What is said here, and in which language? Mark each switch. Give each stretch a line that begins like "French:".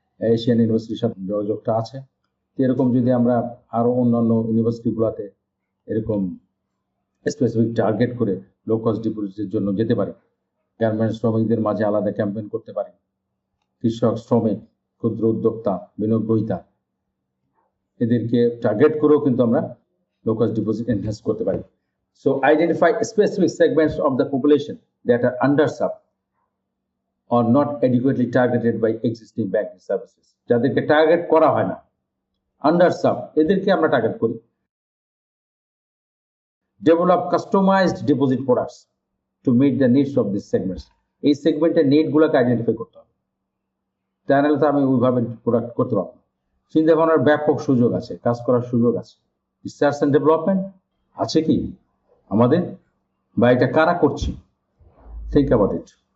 Bangla: Asian ইউনিভার্সিটির সাথে যোগাযোগটা আছে। এরকম যদি আমরা আরো অন্যান্য ইউনিভার্সিটিগুলোতে এরকম স্পেসিফিক টার্গেট করে লো কস্ট ডিপোজিটের জন্য যেতে পারি, গার্মেন্টস শ্রমিকদের মাঝে আলাদা ক্যাম্পেইন করতে পারি, কৃষক, শ্রমিক, ক্ষুদ্র উদ্যোক্তা, বিনিয়োগ গ্রহীতা, এদেরকে টার্গেট করেও কিন্তু আমরা লো কস্ট ডিপোজিট এনহ্যান্স করতে পারি।
English: So identify specific segments of the population that are underserved or not adequately targeted by existing banking services.
Bangla: যাদেরকে টার্গেট করা হয় না, underserved, এদেরকে আমরা টার্গেট করি।
English: Develop customized deposit products to meet the needs of these segments.
Bangla: এই সেগমেন্টের নিডগুলোকে identify করতে হবে, তাহলে তো আমি ওইভাবে প্রোডাক্ট করতে পারবো। চিন্তা ভাবনার ব্যাপক সুযোগ আছে, কাজ করার সুযোগ আছে। রিসার্চ অ্যান্ড ডেভেলপমেন্ট আছে কি আমাদের, বা এটা কারা করছি?
English: Think about it.